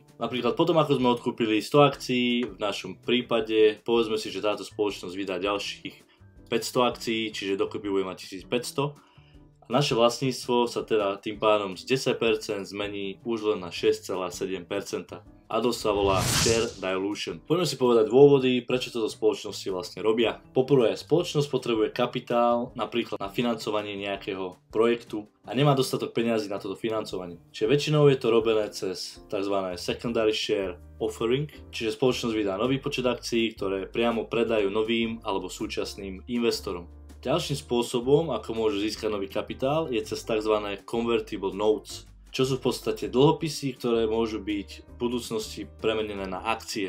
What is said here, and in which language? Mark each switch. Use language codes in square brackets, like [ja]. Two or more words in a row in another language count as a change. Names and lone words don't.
[sk] Napríklad potom, ako sme odkúpili 100 akcií, v našom prípade povedzme si, že táto spoločnosť vydá ďalších 500 akcií, čiže dokopy bude mať 1500 a naše vlastníctvo sa teda tým pádom z 10% zmení už len na 6,7%. A to sa volá [en] share dilution. [sk] Poďme si povedať dôvody, prečo toto spoločnosti vlastne robia. Poprvé, spoločnosť potrebuje kapitál, napríklad na financovanie nejakého projektu a nemá dostatok peňazí na toto financovanie. Čiže väčšinou je to robené cez tzv. [en] Secondary share offering, [sk] čiže spoločnosť vydá nový počet akcií, ktoré priamo predajú novým alebo súčasným investorom. Ďalším spôsobom, ako môžu získať nový kapitál, je cez tzv. [en] Convertible notes, [sk] čo sú v podstate dlhopisy, ktoré môžu byť v budúcnosti premenené na akcie.